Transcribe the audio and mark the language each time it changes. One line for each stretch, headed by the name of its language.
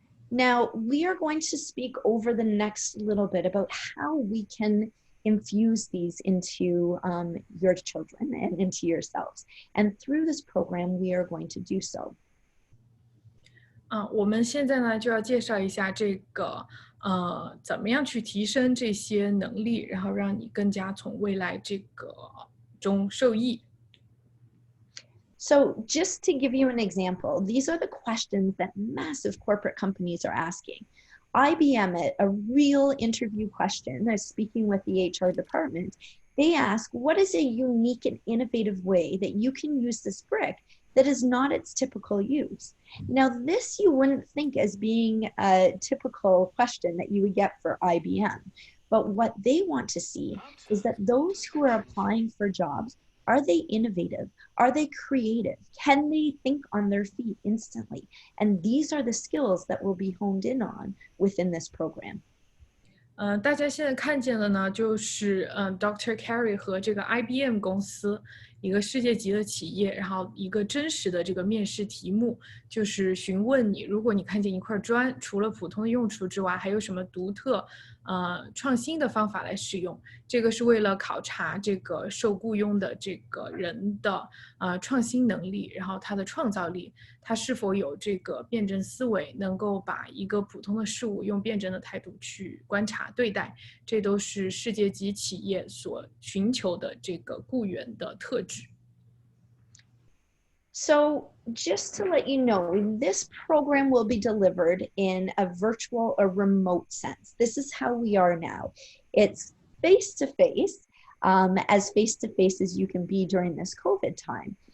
English: Now, we are going to speak over the next little bit about how we can infuse these into your children and into yourselves. And through this program, we are going to do so.
Chinese: 我们现在呢就要介绍一下这个怎么样去提升这些能力，然后让你更加从未来这个中受益。
English: So just to give you an example, these are the questions that massive corporate companies are asking. IBM, a real interview question, speaking with the HR department, they ask, what is a unique and innovative way that you can use this brick that is not its typical use? Now, this you wouldn't think as being a typical question that you would get for IBM. But what they want to see is that those who are applying for jobs, are they innovative? Are they creative? Can they think on their feet instantly? And these are the skills that will be honed in on within this program.
Chinese: 大家现在看见的呢，就是Dr. Keri 和这个 IBM 公司一个世界级的企业，然后一个真实的这个面试题目就是询问你，如果你看见一块砖，除了普通的用处之外，还有什么独特创新的方法来使用？这个是为了考察这个受雇佣的这个人的创新能力，然后他的创造力，他是否有这个辩证思维，能够把一个普通的事物用辩证的态度去观察对待，这都是世界级企业所寻求的这个雇员的特质。
English: So just to let you know, this program will be delivered in a virtual or remote sense. This is how we are now. It's face-to-face, as face-to-face as you can be during this COVID time.